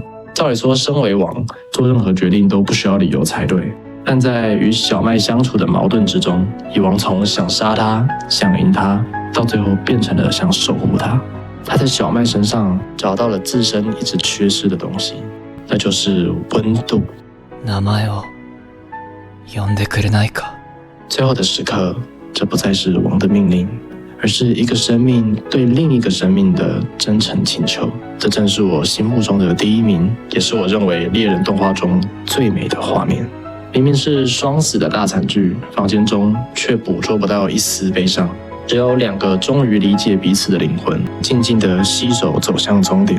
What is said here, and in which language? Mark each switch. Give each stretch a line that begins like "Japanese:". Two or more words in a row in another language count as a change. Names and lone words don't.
Chinese: 照理说，身为王，做任何决定都不需要理由才对。但在与小麦相处的矛盾之中，蚁王从想杀他、想赢他，到最后变成了想守护他。他在小麦身上找到了自身一直缺失的东西，那就是温度。
Japanese: 名前を呼んでくれないか。
Chinese: 最后的时刻，这不再是王的命令，而是一个生命对另一个生命的真诚请求。这正是我心目中的第一名，也是我认为猎人动画中最美的画面。明明是双死的大惨剧，房间中却捕捉不到一丝悲伤，只有2个终于理解彼此的灵魂，静静地携手走向终点。